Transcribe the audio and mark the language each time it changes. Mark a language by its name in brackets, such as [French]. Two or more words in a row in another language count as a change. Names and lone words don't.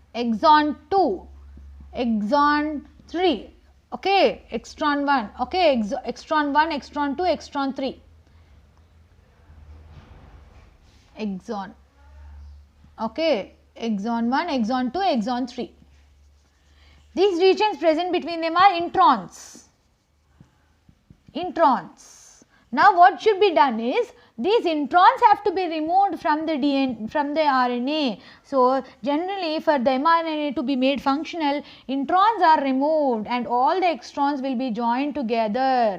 [English] exon 2, exon 3, okay, extron 1, okay, extron 1, extron 2, extron 3, exon, okay, exon 1, exon 2, exon 3. These regions present between them are introns. Introns. Now what should be done is, these introns have to be removed from the RNA. So generally for the mRNA to be made functional, introns are removed and all the extrons will be joined together.